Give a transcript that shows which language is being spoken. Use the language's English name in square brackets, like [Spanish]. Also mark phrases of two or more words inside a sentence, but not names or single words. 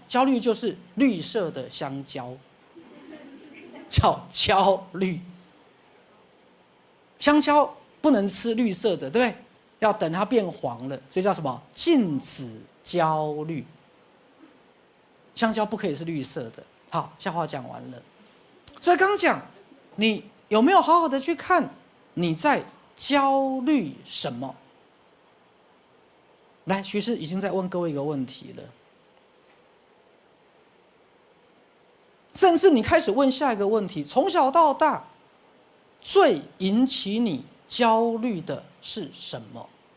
[Chinese] 焦慮就是綠色的香蕉，叫焦慮。香蕉不能吃綠色的，對不對？要等它變黃了，所以叫什麼？禁止焦慮。香蕉不可以是綠色的。好，笑話講完了。所以剛講，你有沒有好好的去看你在焦慮什麼？來，許醫師已經在問各位一個問題了，甚至你開始問下一個問題：從小到大，最引起你焦慮的是什麼？